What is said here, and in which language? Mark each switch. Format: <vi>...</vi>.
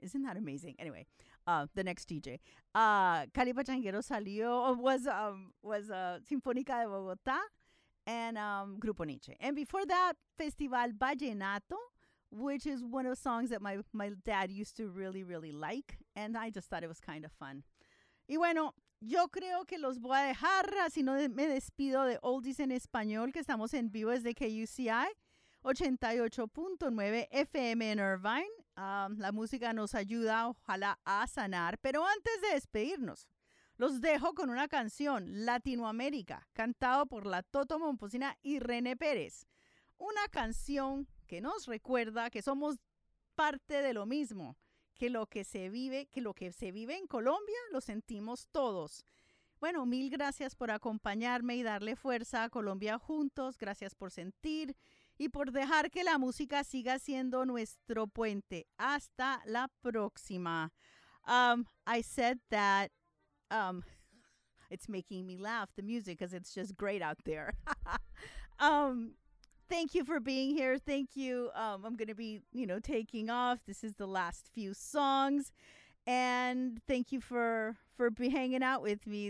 <en>Isn't that amazing? Anyway, the next DJ. Cali Pachanguero salió, Sinfónica de Bogotá and Grupo Niche. And before that, Festival Vallenato, which is one of the songs that my dad used to really, really like. And I just thought it was kind of fun.</en> <es>Y bueno, yo creo que los voy a dejar, así no me despido de Oldies en Español, que estamos en vivo desde KUCI. 88.9 FM en Irvine. La música nos ayuda, ojalá, a sanar. Pero antes de despedirnos, los dejo con una canción, Latinoamérica, cantado por la Toto Momposina y René Pérez. Una canción que nos recuerda que somos parte de lo mismo, que lo que se vive en Colombia lo sentimos todos. Bueno, mil gracias por acompañarme y darle fuerza a Colombia juntos. Gracias por sentir y por dejar que la música siga siendo nuestro puente. Hasta la próxima.</es> <en>I said that it's making me laugh, the music, because it's just great out there. thank you for being here. Thank you. I'm going to be, you know, taking off. This is the last few songs. And thank you for hanging out with me.</en>